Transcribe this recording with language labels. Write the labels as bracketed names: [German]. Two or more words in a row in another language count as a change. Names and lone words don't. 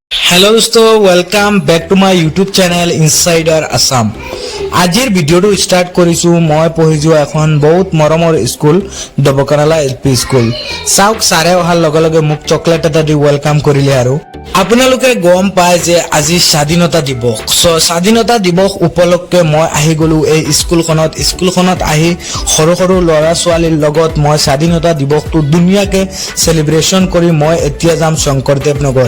[English] Hello दोस्तों welcome back to my YouTube channel इनसाइडर आसाम। [Assamese] আজিৰ ভিডিঅ'টো ষ্টাৰ্ট কৰিছো মই পঢ়িছো এখন বহুত মৰমৰ স্কুল দবকনালা এলপি স্কুল। চাওক সাৰে অহাৰ লগে লগে মোক চকলেট এটা দি ওয়েলকাম কৰিলে আৰু আপোনালোকে গম পায় যে আজি স্বাধীনতা দিৱস। স্বাধীনতা দিৱস উপলক্ষে মই আহি গলো এই স্কুলখনত আহি সৰু সৰু ল'ৰা ছোৱালীৰ লগত মই স্বাধীনতা দিৱসটো ধুনীয়াকে সেলিব্ৰেশন কৰি মই এতিয়া যাম শংকৰদেৱ নগৰ।